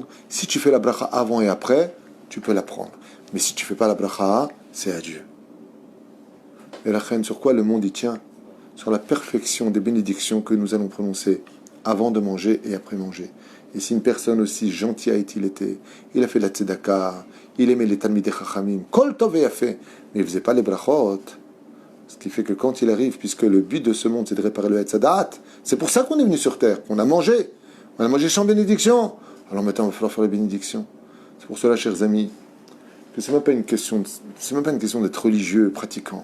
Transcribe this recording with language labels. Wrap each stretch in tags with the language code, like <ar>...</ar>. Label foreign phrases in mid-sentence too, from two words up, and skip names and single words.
<fr>Si tu fais la bracha avant et après, tu peux la prendre. Mais si tu fais pas la bracha, c'est à Dieu. Et la reine, sur quoi le monde y tient? Sur la perfection des bénédictions que nous allons prononcer avant de manger et après manger. Et si une personne aussi gentille a-t-il été, il a fait la tzedaka, il aimait les</fr> <he>תלמידי חכמים, כל טוב</he> <fr>a fait, mais il ne faisait pas les brachot. Ce qui fait que quand il arrive, puisque le but de ce monde c'est de réparer le Hetzadat, c'est pour ça qu'on est venu sur terre, qu'on a mangé. On a mangé sans bénédiction. Alors maintenant, il va falloir faire les bénédictions. C'est pour cela, chers amis, que c'est même pas une question d'être religieux, pratiquant.</fr>